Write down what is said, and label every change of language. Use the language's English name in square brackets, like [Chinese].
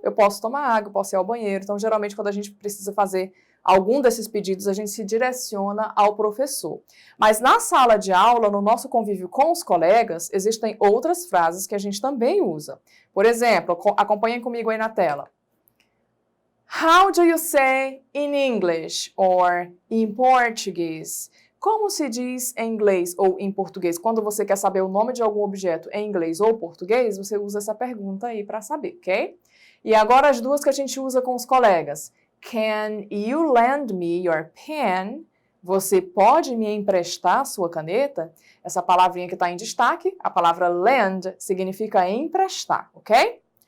[Portuguese] Eu posso tomar água, posso ir ao banheiro. Então, geralmente, quando a gente precisa fazer algum desses pedidos, a gente se direciona ao professor. Mas na sala de aula, no nosso convívio com os colegas, existem outras frases que a gente também usa. Por exemplo, acompanhem comigo aí na tela. [English] How do you say in English or in Portuguese? [Portuguese] Como se diz em inglês ou em português? Quando você quer saber o nome de algum objeto em inglês ou português, você usa essa pergunta aí para saber, ok? E agora as duas que a gente usa com os colegas. [English] Can you lend me your pen? [Portuguese] Você pode me emprestar sua caneta? Essa palavrinha que está em destaque, a palavra lend, significa emprestar, ok?